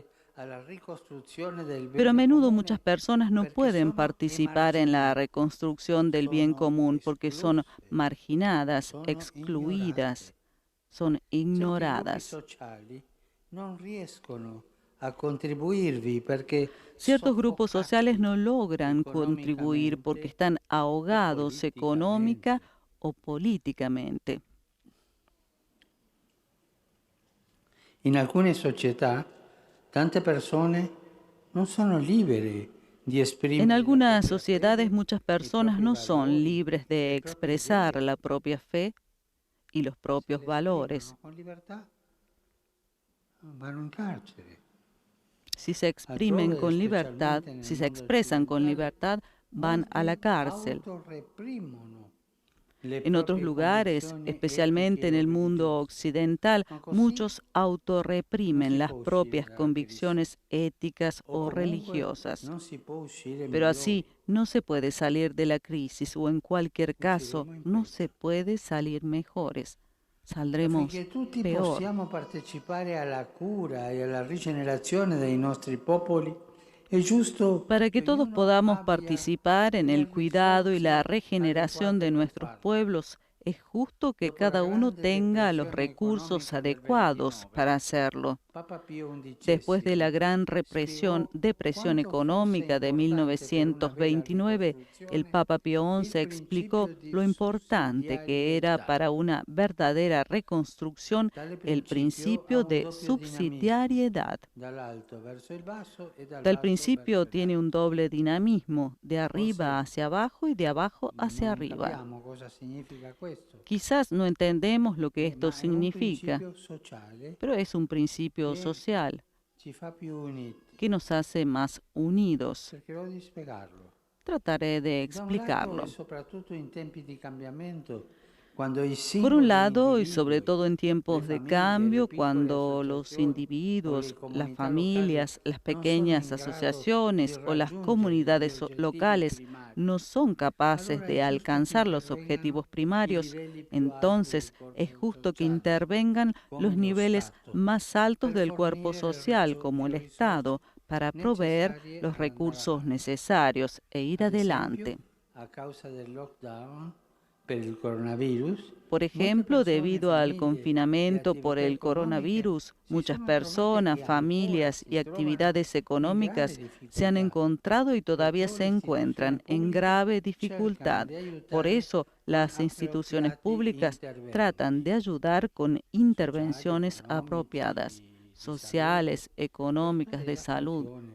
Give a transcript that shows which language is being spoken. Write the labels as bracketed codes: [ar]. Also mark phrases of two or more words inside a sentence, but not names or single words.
[es] Pero a menudo muchas personas no pueden participar en la reconstrucción del bien común porque son marginadas, excluidas, son ignoradas. Ciertos grupos sociales no logran contribuir porque están ahogados económica o políticamente. [it] In alcune società, tante persone non sono libere di esprimere. [es] En algunas sociedades muchas personas no son libres de expresar la propia fe y los propios valores. [it] Con libertà vanno in carcere. [es] Si se exprimen con libertad, si se expresan con libertad, van a la cárcel. En otros lugares, especialmente en el mundo occidental, muchos autorreprimen las propias convicciones éticas o religiosas. Pero así no se puede salir de la crisis o en cualquier caso no se puede salir mejores. Saldremos [it] Affinché tutti [es] peor. [it] possiamo partecipare alla cura e alla rigenerazione dei nostri popoli, è giusto [es] Para que todos podamos participar en el cuidado y la regeneración de nuestros pueblos, es justo que cada uno tenga los recursos adecuados para hacerlo. Papa Pio XI Después de la gran depresión económica de 1929, el Papa Pío XI explicó lo importante que era para una verdadera reconstrucción el principio de subsidiariedad. [it] dall'alto verso il basso e [es] Tal [it] dall'alto [es] principio [it] verso il [es] tiene un doble dinamismo, de arriba hacia abajo y de abajo [it] basso. [es] hacia [it] Non [es] arriba. [it] capiamo cosa significa questo. [es] Quizás no entendemos lo que esto [it] Ma è un [es] significa, [it] principio sociale, [es] pero es un principio social [it] ci fa più uniti. [es] que nos hace más unidos. [it] Cercherò di spiegarlo. [es] Trataré de [it] Da un lato, [es] explicarlo. [it] e soprattutto in tempi di cambiamento, quando i [es] Por [it] singoli [es] un lado, y [it] individui, [es] sobre todo en tiempos [it] le [es] de [it] famiglie, [es] cambio, [it] le piccole [es] cuando los [it] associazioni, [es] individuos, [it] o le [es] las [it] comunità [es] familias, [it] locali [es] las pequeñas [it] non sono in grado [es] asociaciones [it] di [es] o las [it] raggiungere [es] comunidades [it] gli obiettivi [es] locales [it] primari [es] no son capaces de alcanzar los objetivos primarios, entonces es justo que intervengan los niveles más altos del cuerpo social, como el Estado, para proveer los recursos necesarios e ir adelante. [it] A causa del lockdown per il coronavirus, [es] Por ejemplo, debido al confinamiento por el coronavirus, muchas personas, familias y actividades económicas se han encontrado y todavía se encuentran en grave dificultad. Por eso, las instituciones públicas tratan de ayudar con intervenciones apropiadas, sociales, económicas, de salud.